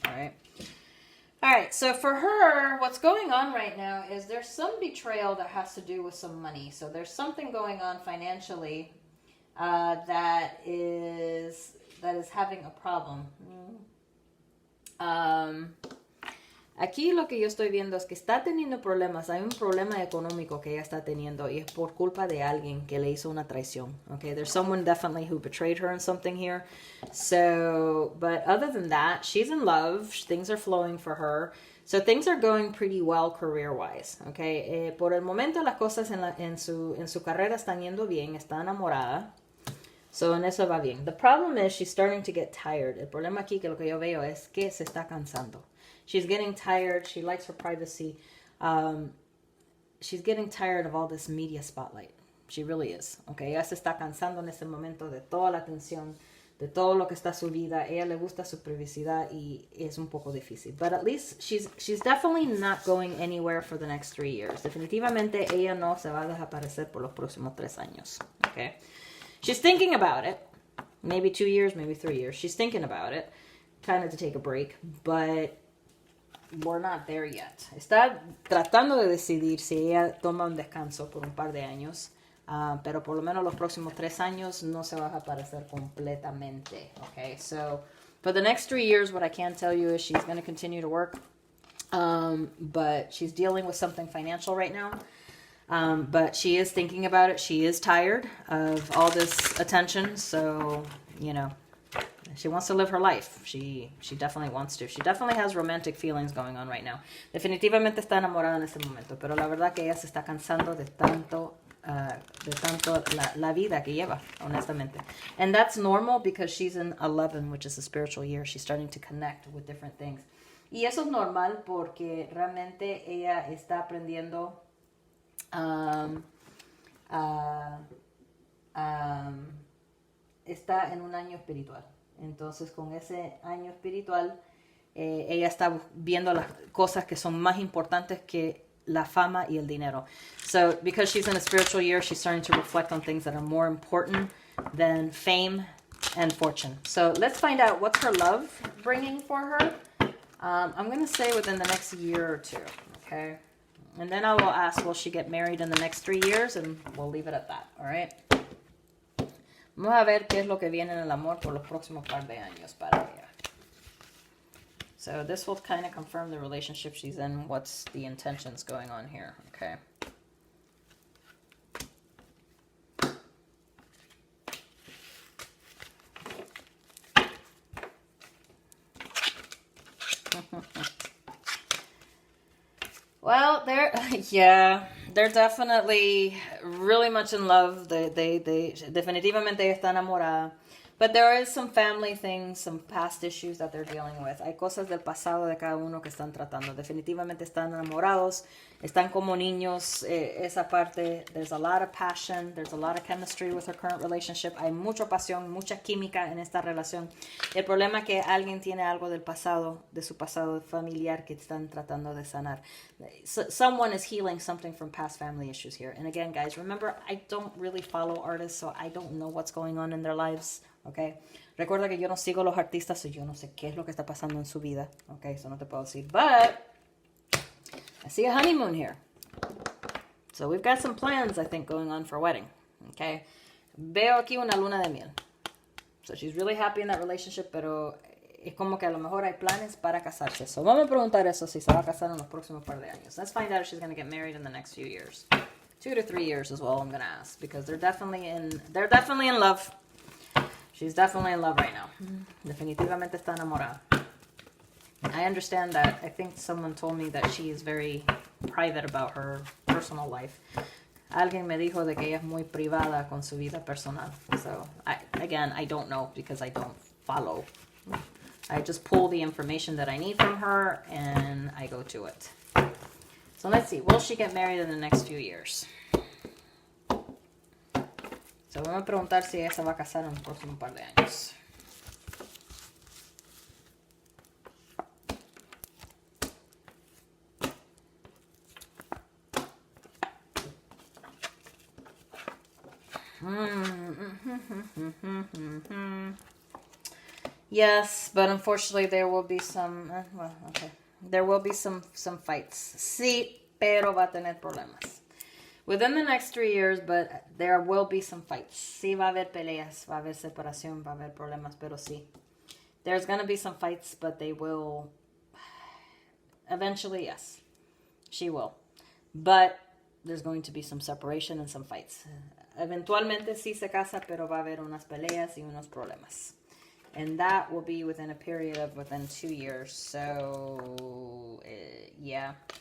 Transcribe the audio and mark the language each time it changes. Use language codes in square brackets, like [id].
[en] All right, so for her, what's going on right now is there's some betrayal that has to do with some money. So there's something going on financially that is having a problem. [es] Aquí lo que yo estoy viendo es que está teniendo problemas. Hay un problema económico que ella está teniendo y es por culpa de alguien que le hizo una traición. [en] Okay, there's someone definitely who betrayed her in something here. So, but other than that, she's in love. Things are flowing for her. So things are going pretty well career-wise, okay? [es] Por el momento las cosas en su carrera están yendo bien, está enamorada. So en eso va bien. [en] The problem is she's starting to get tired. [es] El problema aquí que lo que yo veo es que se está cansando. [en] She's getting tired. She likes her privacy. She's getting tired of all this media spotlight. She really is, okay? [es] Ella se está cansando en este momento de toda la atención, de todo lo que está su vida. Ella le gusta su privacidad y es un poco difícil. [en] But at least she's definitely not going anywhere for the next 3 years. [es] Definitivamente ella no se va a desaparecer por los próximos 3 años, okay? [en] She's thinking about it. Maybe 2 years, maybe 3 years. She's thinking about it, kind of to take a break, but we're not there yet. [es] Está tratando de decidir si ella toma un descanso por un par de años, pero por lo menos los próximos 3 años no se va a aparecer completamente. [en] Okay, so for the next 3 years, what I can tell you is she's going to continue to work, but she's dealing with something financial right now. But she is thinking about it. She is tired of all this attention, so you know. She wants to live her life. She definitely wants to. She definitely has romantic feelings going on right now. [es] Definitivamente está enamorada en este momento, pero la verdad que ella se está cansando de tanto la vida que lleva, honestamente. [en] And that's normal because she's in 11, which is a spiritual year. She's starting to connect with different things. [es] Y eso es normal porque realmente ella está aprendiendo está en un año espiritual. Entonces, con ese año espiritual, ella está viendo las cosas que son más importantes que la fama y el dinero. [en] So, because she's in a spiritual year, she's starting to reflect on things that are more important than fame and fortune. So, let's find out what's her love bringing for her. I'm going to say within the next year or 2, okay? And then I will ask, will she get married in the next 3 years? And we'll leave it at that, all right? [es] Vamos a ver qué es lo que viene en el amor por los próximos par de años para ella. [en] So this will kind of confirm the relationship she's in, what's the intentions going on here, okay? Well, they're definitely really much in love. They [es] definitivamente está enamorada. [en] But there is some family things, some past issues that they're dealing with. [es] Hay cosas del pasado de cada uno que están tratando. Definitivamente están enamorados, están como niños. Esa parte, [en] there's a lot of passion, there's a lot of chemistry with her current relationship. [es] Hay mucha pasión, mucha química en esta relación. El problema es que alguien tiene algo del pasado, de su pasado familiar que están tratando de sanar. [en] Someone is healing something from past family issues here. And again, guys, remember, I don't really follow artists, so I don't know what's going on in their lives. Okay. [es] Recuerda que yo no sigo los artistas, so yo no sé qué es lo que está pasando en su vida. Okay, so no te puedo decir. [en] But I see a honeymoon here. So we've got some plans, I think, going on for a wedding. Okay. [es] Veo aquí una luna de miel. [en] So she's really happy in that relationship, [es] pero es como que a lo mejor hay planes para casarse. So vamos a preguntar eso si se va a casar en los próximos par de años. [en] Let's find out if she's going to get married in the next few years. 2 to 3 years is all I'm going to ask, because they're definitely in love. She's definitely in love right now. Definitivamente está enamorada. I understand that. I think someone told me that she is very private about her personal life. [es] Alguien me dijo de que ella es muy privada con su vida personal. [en] So, I don't know because I don't follow. I just pull the information that I need from her and I go to it. So let's see. Will she get married in the next few years? [es] So, vamos a preguntar si ella se va a casar en los próximos par de años. [en] Yes, but unfortunately there will be some, there will be some fights. [es] Sí, pero va a tener problemas. [en] Within the next 3 years, but there will be some fights. [es] Sí, va a haber peleas, va a haber separación, va a haber problemas, pero sí. [en] There's going to be some fights, but they will... Eventually, yes. She will. But there's going to be some separation and some fights. [es] Eventualmente sí se casa, pero va a haber unas peleas y unos problemas. [en] And that will be within a period of within 2 years. So, yeah.